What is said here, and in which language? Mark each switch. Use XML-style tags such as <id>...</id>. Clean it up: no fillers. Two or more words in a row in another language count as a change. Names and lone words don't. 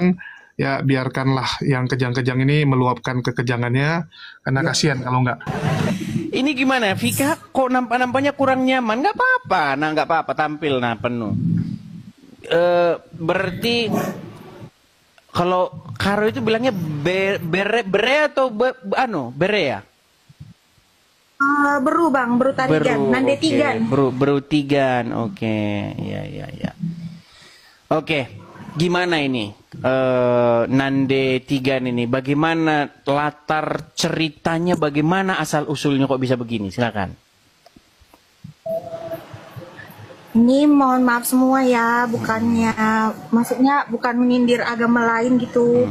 <id>Ya biarkanlah yang kejang-kejang ini meluapkan kekejangannya, karena kasihan kalau nggak. Ini gimana, Vika? Kok nampaknya kurang nyaman? Nggak apa-apa, nggak apa-apa, tampil penuh. Berarti kalau Karo itu bilangnya bere atau bere ya? Beru bang, beru tarigan, nande tigan. Beru tigan, oke, ya. Oke, gimana ini nande tigan ini? Bagaimana latar ceritanya? Bagaimana asal usulnya kok bisa begini? Silakan. Ini mohon maaf semua ya, maksudnya bukan menyindir agama lain gitu.</id>